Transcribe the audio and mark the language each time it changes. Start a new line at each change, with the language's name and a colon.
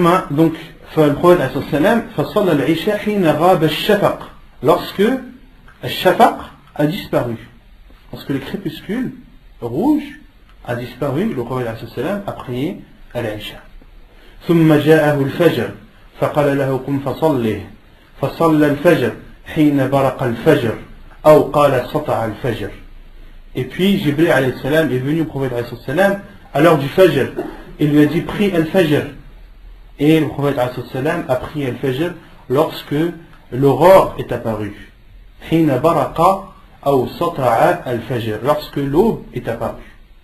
French: Donc, le prophète alayhi salam
Arabic: fasalla al-Isha hina ghab al-shafaq,
French: lorsque al-shafaq a disparu, lorsque le crépuscule rouge a disparu, le prophète alayhi salam a prié à l'Aïcha.
Arabic: ثم جاءه الفجر فقال له قم فصله فصلى الفجر حين برق الفجر أو قال سطع الفجر.
French: Et puis Jibril alayhi salam est venu au prophète alayhi salam à l'heure du Fajr. Il lui a dit prie al-Fajr. Et le prophète alayhi salam a prié al-Fajr lorsque l'aurore est apparue.
Arabic: حين برق أو سطع الفجر,
French: lorsque l'aube est apparue.